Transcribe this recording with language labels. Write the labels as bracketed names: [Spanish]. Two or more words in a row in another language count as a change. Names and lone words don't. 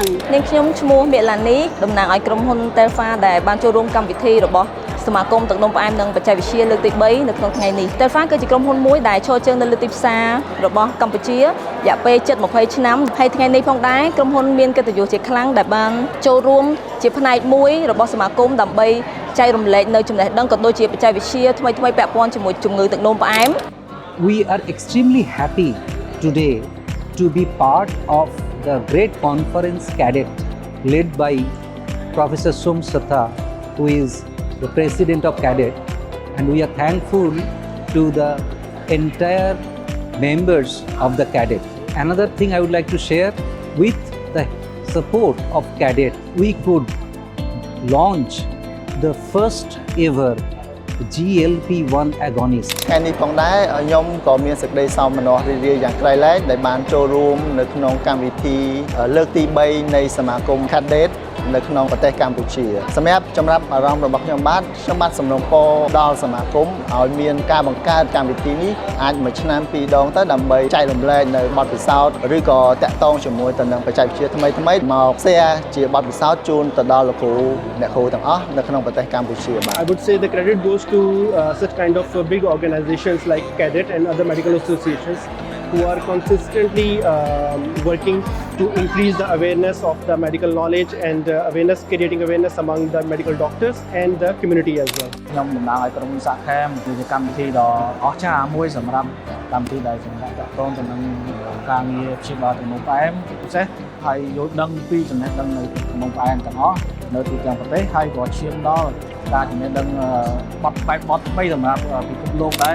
[Khmer] នាងខ្ញុំឈ្មោះមេឡានីតំណាងឲ្យក្រុមហ៊ុន Telfa ដែលបានចូលរួមកម្មវិធីរបស់សមាគមទឹកនោមផ្អែមនិងបច្ចេកវិទ្យាលើកទី3នៅក្នុងថ្ងៃនេះ Telfa គឺជាក្រុមហ៊ុនមួយដែលឈរជើងនៅលើទីផ្សាររបស់កម្ពុជារយៈពេលជិត20ឆ្នាំហើយថ្ងៃនេះផងដែរក្រុមហ៊ុនមានកិត្តិយសជាខ្លាំងដែលបានចូលរួមជាផ្នែកមួយរបស់សមាគមដើម្បីចែករំលែកនៅចំណេះដឹងក៏ដូចជាបច្ចេកវិទ្យាថ្មីៗពាក់ព័ន្ធជាមួយជំងឺទឹកនោមផ្អែម [English] We are extremely happy today to be part of the great conference cadet led by Professor Som Satha, who is the president of cadet, and we are thankful to the entire members of the cadet. Another thing I would like to share, with the support of cadet, we could launch the first ever GLP-1 agonist [Khmer] ថ្ងៃនេះផងដែរខ្ញុំក៏មានសេចក្តីសោមនស្សរីករាយយ៉ាងក្រៃលែងដែលបានចូលរួមនៅក្នុងកម្មវិធីលើកទី3នៃសមាគម Cadet នៅក្នុងប្រទេសកម្ពុជាសម្រាប់ចំណាប់អារម្មណ៍របស់ខ្ញុំបាទសំណូមពរដល់សមាគមឲ្យមានការបង្កើតកម្មវិធីនេះអាចមួយឆ្នាំ2ដងទៅដើម្បីចែករំលែកនៅបទពិសោធន៍ឬក៏តាក់ទងជាមួយទៅនឹងបច្ចេកវិទ្យាថ្មីៗមក share ជាបទពិសោធន៍ជូនទៅដល់លោកគ្រូអ្នកគ្រូទាំងអស់នៅក្នុងប្រទេសកម្ពុជាបាទ [English] I would say the credit goes to such kind of big organizations like Cadet and other medical associations who are consistently working to increase the awareness of the medical knowledge and creating awareness among the medical doctors and the community as well. [Khmer] ខ្ញុំតំណាងឲ្យក្រុមហ៊ុនសាខេមគឺជាកម្មវិធីដ៏អស្ចារ្យមួយសម្រាប់កម្មវិធីដែលសម្រាប់តកតងទៅនឹងការងារព្យាបាលទឹកនោមផ្អែមពិសេសហើយយល់ដឹងពីចំណេះដឹងនៅទឹកនោមផ្អែមទាំងអស់នៅទូទាំងប្រទេសហើយក៏ឈានដល់ការចំណេះដឹងបត់បែបបត់ថ្មីសម្រាប់ពិភពលោកដែរ